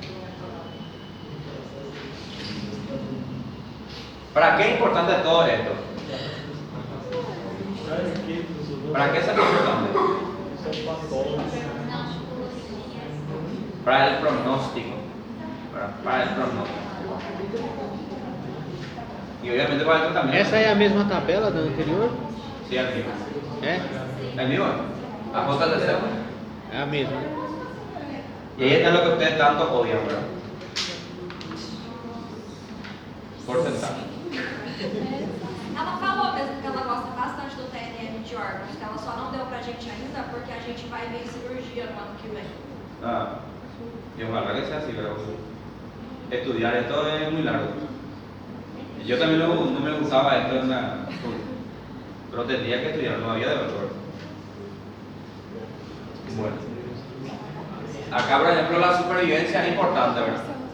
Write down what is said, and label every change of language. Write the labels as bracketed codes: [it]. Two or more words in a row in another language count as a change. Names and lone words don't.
[es] ¿Para qué es importante todo esto? ¿Para qué es importante? Para el pronóstico. Para el pronóstico. Y obviamente para el tratamiento. [pt] Essa é a mesma tabela da anterior? [es] Sí, el mismo. [pt] É? [es] El mismo. A JCC. [pt] É a mesma. [es] Y ahí está lo que ustedes tanto odian, ¿verdad? Porcentaje. [pt] Ela falou mesmo que ela gosta bastante do TNM de órgãos, que ela só não deu pra gente ainda porque a gente vai ver cirurgia no ano que vem. [es] Ah, y ojalá que sea así, pero estudiar esto es muy largo. Yo también no me gustaba esto en la escuela, pero tendría que estudiar, no había de valor. Bueno, acá por ejemplo la supervivencia es importante, ¿verdad?